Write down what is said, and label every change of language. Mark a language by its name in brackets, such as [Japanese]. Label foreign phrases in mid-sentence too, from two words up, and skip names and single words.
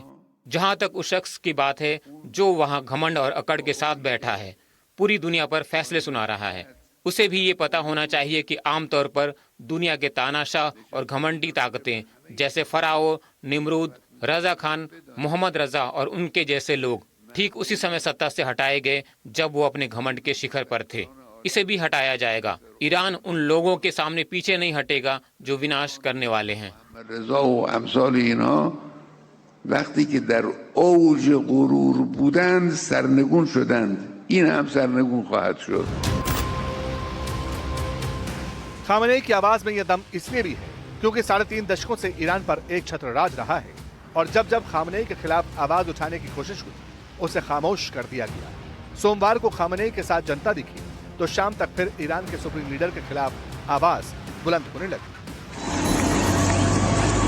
[Hindi] जहां तक उस शख्स की बात है जो वहां घमंड और अकड़ के साथ बैठा है, पूरी दुनिया पर फैसले सुना रहा है, उसे भी ये पता होना चाहिए कि आमतौर पर दुनिया के तानाशाह और घमंडी ताकतें जैसे फराओ, निमरूद, रजा खान, मोहम्मद रजा और उनके जैसे लोग ठीक उसी समय सत्ता से हटाए गए जब वो अपने घमंड के शिखर पर थे। इसे भी हटाया जाएगा। ईरान उन लोगों के सामने पीछे नहीं हटेगा जो विनाश करने वाले हैं। [Persian] وقتی که در اوج غرور بودند سرنگون شدند این هم سرنگون خواهد شد. [Hindi] खामेनेई की आवाज में यह दम इसलिए भी है क्योंकि 3.5 दशकों से ईरान पर एक छत्र राज रहा है और जब जब खामेनेई के खिलाफ आवाज उठाने की कोशिश हुई उसे खामोश कर दिया गया। सोमवार को खामेनेई के साथ जनता दिखी तो शाम तक फिर ईरान के [English] supreme leader [Hindi] के खिलाफ आवाज बुलंद होने लगी।